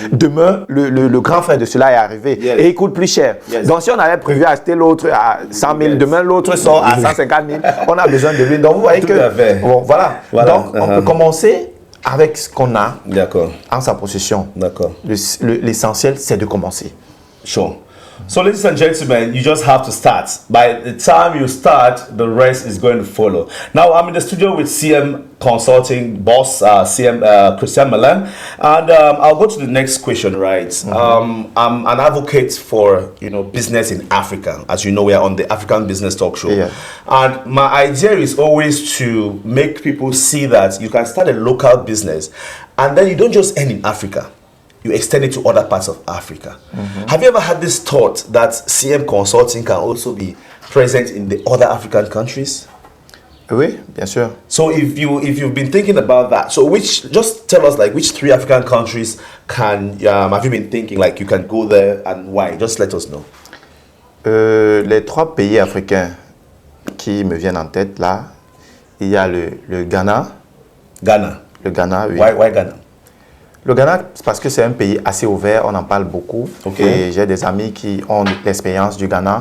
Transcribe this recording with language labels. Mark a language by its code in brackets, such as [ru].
[fr] Demain, le grand frère de cela est arrivé et il coûte plus cher. Donc, si on avait prévu acheter l'autre à 100 000, demain l'autre sort à 150 000, on a besoin de lui. Donc, vous voyez que, bon, voilà. Donc, on peut commencer avec ce qu'on a en sa possession. L'essentiel, c'est de commencer. [en] Sure. So, ladies and gentlemen, you just have to start. By the time you start, the rest is going to follow. Now, I'm in the studio with CM Consulting boss, CM Christian Milan, and I'll go to the next question. Right, I'm an advocate for business in Africa. As you know, we are on the African Business Talk Show, and my idea is always to make people see that you can start a local business, and then you don't just end in Africa. You extend it to other parts of Africa. Have you ever had this thought that CM Consulting can also be present in the other African countries? [fr] Oui, bien sûr. [en] So if you've been thinking about that, so just tell us which 3 African countries have you been thinking you can go there and why? Just let us know. [fr] Les 3 pays africains qui me viennent en tête là, il y a le Ghana. [en] Ghana. [fr] Le Ghana, oui. [en] Why Ghana? [fr] Le Ghana, c'est parce que c'est un pays assez ouvert, on en parle beaucoup. Et j'ai des amis qui ont l'expérience du Ghana.